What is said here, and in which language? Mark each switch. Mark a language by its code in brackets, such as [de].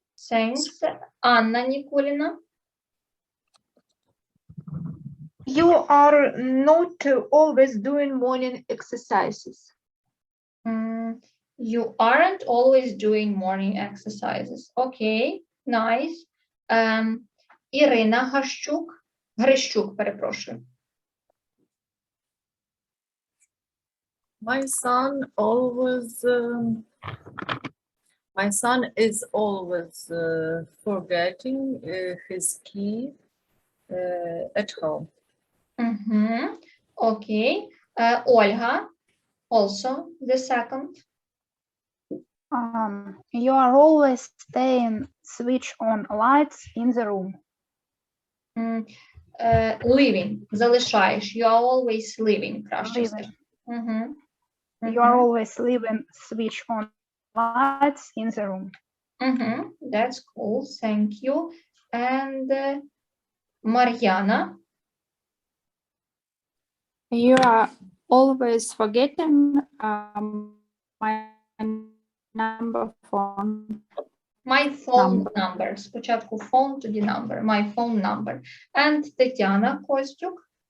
[en] Thanks. Анна Нікуліна. You are not always doing morning exercises. You aren't always doing morning exercises. Okay, nice. [uk] Ірина Грищук, перепрошую. [en] My son is always forgetting his key at home. Okay. Ольга, also the second. You are always staying switch on lights in the room. Leaving, залишаєш. You are always leaving. [uk] Краще все. [en] You are always leaving switch on lights in the room. That's cool. Thank you. And Mariana. You are always forgetting my number phone. My phone number. [uk] Спочатку phone, тоді number. [en] My phone number. And Тетяна Костюк.